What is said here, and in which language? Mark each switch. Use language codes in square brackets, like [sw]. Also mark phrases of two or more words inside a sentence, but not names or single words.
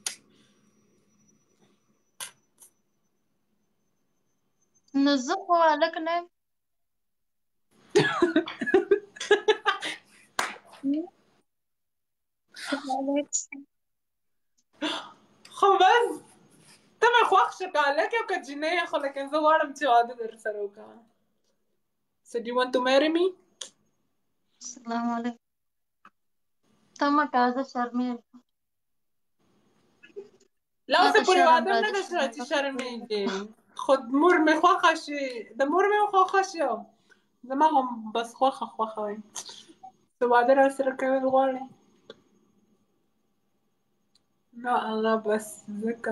[ps] نو زه خو هلک نه یم. خو بس ته مې خوښ شه که هلک یم که جینۍ یم خو لیکن زه غواړم چې واده در سره وکړم. [en] So do you want to marry me? [ar] السلام علیکم. [ps] ته مه کوه زه شرمېږم. لا اوسه پورې واده نه ده شوی چې شرمېږې خو مور مې خوښه شي د مور مې خوښه شي او زما هم بس خوښه وي ته واده را سره کول غواړې نه هغه بس زه کوم